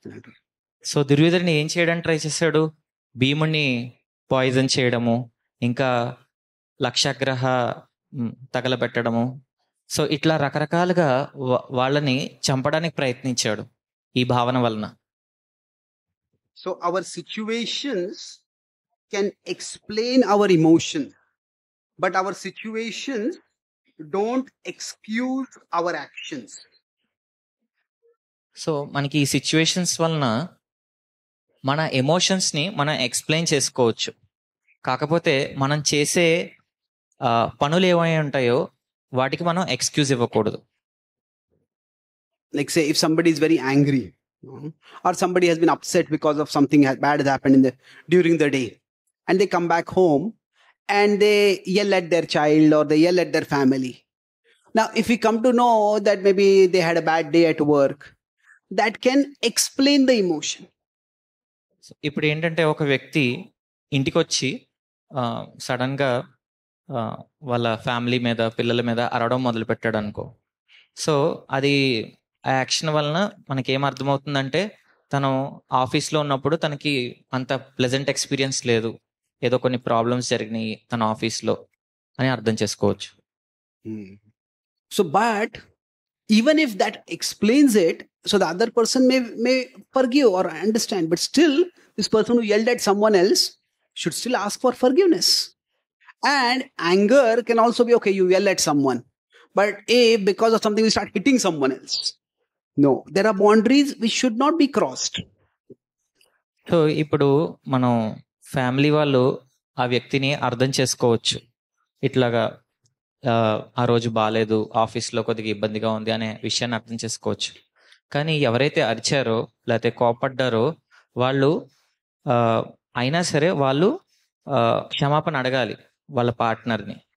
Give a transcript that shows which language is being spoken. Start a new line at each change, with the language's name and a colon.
English: Then I'll do.
Telugu: So దుర్యోధనుడు ఏం చేయడానికి ట్రై చేశాడు, భీముని పాయిజన్ చేయడము, ఇంకా లక్షగ్రహ తగలబెట్టడము. సో ఇట్లా రకరకాలుగా వాళ్ళని చంపడానికి ప్రయత్నించాడు ఈ భావన వలన.
English: So our situations can explain our emotions, but our situations don't excuse our actions.
Telugu: So మనకి ఈ సిచ్యువేషన్స్ వలన మన ఎమోషన్స్ని మనం ఎక్స్ప్లెయిన్ చేసుకోవచ్చు. కాకపోతే మనం చేసే పనులు ఏమై ఉంటాయో వాటికి మనం ఎక్స్క్యూజ్ ఇవ్వకూడదు.
English: Like say if somebody is very angry, or somebody has been upset because of something bad has happened during the day, and they come back home and they yell at their child or they yell at their family. Now if we come to know that maybe they had a bad day at work, that can explain the emotion.
Telugu: ఇప్పుడు ఏంటంటే ఒక వ్యక్తి ఇంటికి వచ్చి సడన్గా వాళ్ళ family మీద పిల్లల మీద అరవడం మొదలు పెట్టాడు అనుకో. సో అది ఆ యాక్షన్ వలన మనకేం అర్థమవుతుందంటే తను ఆఫీస్లో ఉన్నప్పుడు తనకి అంత ప్లెజెంట్ ఎక్స్పీరియన్స్ లేదు, ఏదో కొన్ని ప్రాబ్లమ్స్ జరిగినాయి తన ఆఫీస్లో అని అర్థం చేసుకోవచ్చు.
English: So but even if that explains it, so the other person may forgive or understand, but still this person who yelled at someone else should still ask for forgiveness. And anger can also be, okay, you yell at someone, but because of something you start hitting someone else. No, there are boundaries which should not be crossed.
Telugu: So ఇప్పుడు మనం family వాళ్ళు ఆ వ్యక్తిని అర్థం చేసుకోవచ్చు. ఇట్లాగా ఆ రోజు బాగాలేదు, ఆఫీస్లో కొద్దిగా ఇబ్బందిగా ఉంది అనే విషయాన్ని అర్థం చేసుకోవచ్చు. కానీ ఎవరైతే అరిచారో లేకపోతే కోపడ్డారో వాళ్ళు ఆ, అయినా సరే వాళ్ళు క్షమాపణ అడగాలి వాళ్ళ పార్ట్నర్ని.